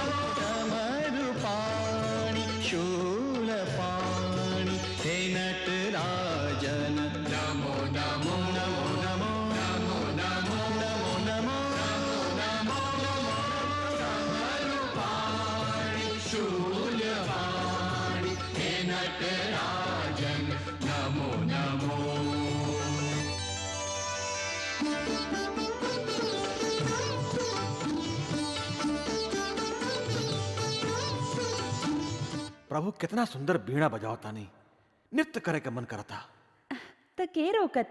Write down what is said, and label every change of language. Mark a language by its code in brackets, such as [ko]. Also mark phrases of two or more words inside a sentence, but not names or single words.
[sa] डमरुपाणि शूलपाणि हे नटराजन नमो नमो नमो नमो नमो नमो नमो नमो नमो नमो डमरुपाणि शूलपाणि हे नटराजन नमो नमो। [bho] प्रभु कितना सुंदर बीणा बजावता नहीं, नृत्य करे का मन करता। त के रोकता?